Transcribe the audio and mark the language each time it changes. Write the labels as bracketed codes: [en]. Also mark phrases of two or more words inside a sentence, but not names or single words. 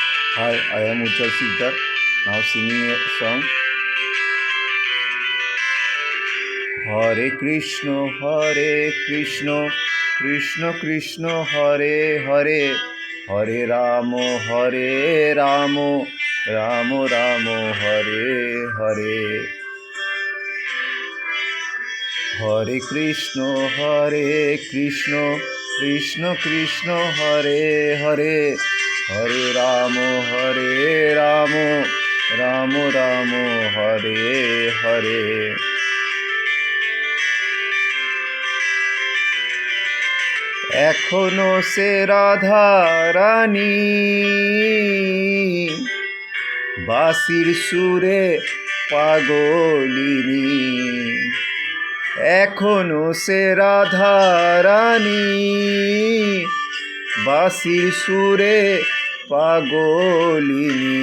[en] Hi, I am Ujjwal Sikdar, now singing a song. Hare Krishna, Krishna Krishna, Hare Hare, Hare Ramo, Ramo Ramo, Hare Hare. Hare Krishna, Krishna Krishna, Hare Hare, Hare Ramo, Ramo Ramo, Hare Hare. [bn] এখনো সে রাধা রানী বাঁশির সুরে পাগলিনী, এখনো সে রাধা রানী বাঁশির সুরে পাগলিনী।